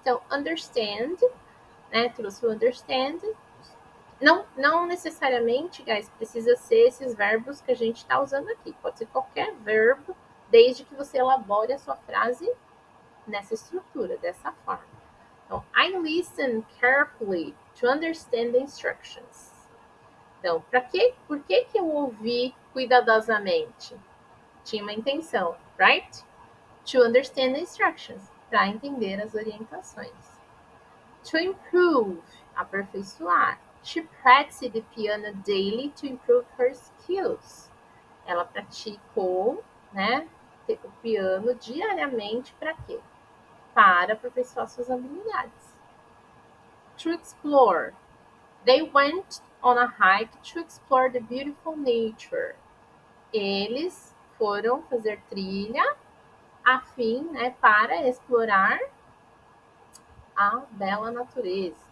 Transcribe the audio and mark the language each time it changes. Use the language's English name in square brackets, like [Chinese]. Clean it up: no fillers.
[Portuguese] Então, understand, né? Trouxe o understand. Não necessariamente, guys, precisa ser esses verbos que a gente está usando aqui. Pode ser qualquer verbo, desde que você elabore a sua frase nessa estrutura, dessa forma. [English] Então, I listen carefully to understand the instructions. [Portuguese] Então, por que eu ouvi cuidadosamente? Tinha uma intenção, [English] right? To understand the instructions, [Portuguese] para entender as orientações. [English] To improve, [Portuguese] aperfeiçoar. [English] She practiced the piano daily to improve her skills. [Portuguese] Ela praticou, né, o piano diariamente para quê? Para aperfeiçoar suas habilidades. [English] To explore. They went on a hike to explore the beautiful nature. [Portuguese] Eles foram fazer trilha a fim, né, para explorar a bela natureza.